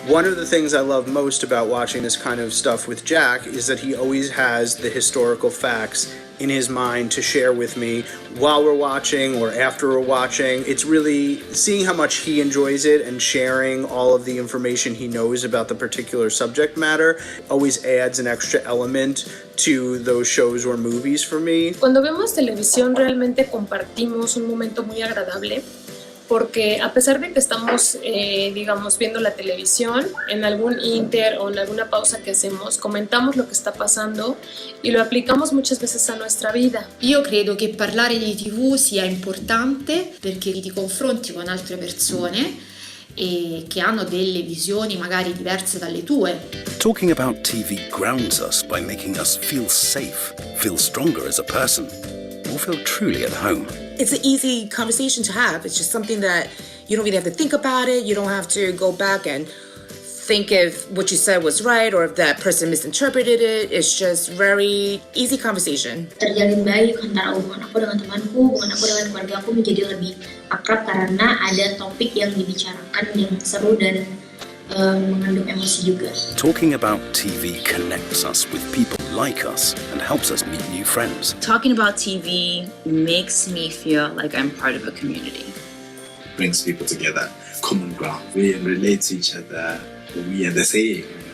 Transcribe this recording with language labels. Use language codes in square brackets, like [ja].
[en] One of the things I love most about watching this kind of stuff with Jack is that he always has the historical facts in his mind to share with me while we're watching or after we're watching. It's really seeing how much he enjoys it and sharing all of the information he knows about the particular subject matter always adds an extra element to those shows or movies for me. [es] Cuando vemos televisión realmente compartimos un momento muy agradable porque a pesar de que estamos, digamos, viendo la televisión, en algún inter o en alguna pausa que hacemos, comentamos lo [it] che sta passando e [es] lo applicamos muchas veces a [it] nostra vita. Io credo che parlare di TV sia importante perché ti confronti con altre persone e che hanno delle visioni magari diverse dalle tue. [en] Talking about TV grounds us by making us feel safe, feel stronger as a person, or feel truly at home. It's an easy conversation to have. It's just something that you don't really have to think about it. You don't have to go back and think if what you said was right or if that person misinterpreted it. It's just very easy conversation. [id] Terjalin baik antara hubungan aku dengan temanku, hubungan aku dengan keluarga aku menjadi lebih akrab karena ada topik yang dibicarakan yang seru dan mengandung emosi juga. [en] Talking about TV connects us with people like us and helps us meet new friends. Talking about TV makes me feel like I'm part of a community. Brings people together, common ground. We relate to each other. We are the same.